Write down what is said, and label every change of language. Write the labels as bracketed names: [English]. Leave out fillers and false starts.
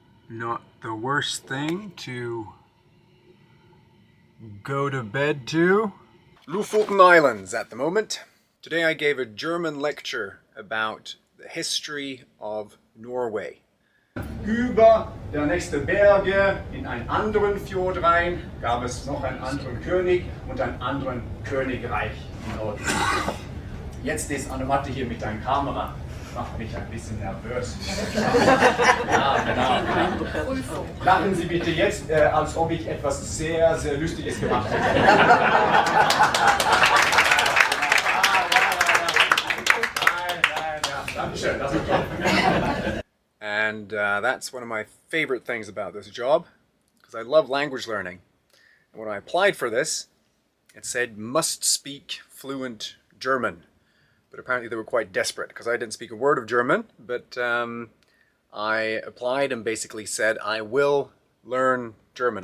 [English] Not the worst thing to go to bed to. Lofoten Islands at the moment. Today I gave a German lecture about the history of Norway. [German] Über der nächste Berge in einen anderen Fjord rein gab es noch einen anderen König und ein anderen Königreich im Norden. Jetzt ist Annematte hier mit deiner Kamera. Macht mich ein bisschen nervös. Ja, genau. Lachen Sie bitte jetzt, als ob ich etwas sehr, sehr Lustiges gemacht hätte. Dankeschön, das ist toll. [English] And that's one of my favorite things about this job, because I love language learning. And when I applied for this, it said must speak fluent German. But apparently they were quite desperate, because I didn't speak a word of German, but I applied and basically said, I will learn German.